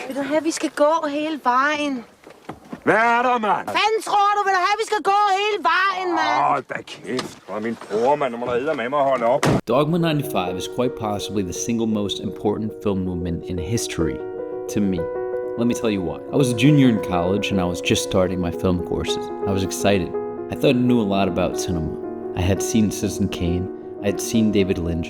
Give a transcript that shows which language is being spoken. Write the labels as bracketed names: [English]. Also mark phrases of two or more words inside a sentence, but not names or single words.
[Danish] Vil du have, vi skal gå hele vejen? Hvad er der, mand? Fanden tror du, vil du have, vi skal gå hele vejen, mand? Hold da kæft. Og min bror, mand, nu må der eddermame holde op. [English] Dogma 95 is quite possibly the single most important film movement in history to me. Let me tell you why. I was a junior in college and I was just starting my film courses. I was excited. I thought I knew a lot about cinema. I had seen Citizen Kane. I had seen David Lynch.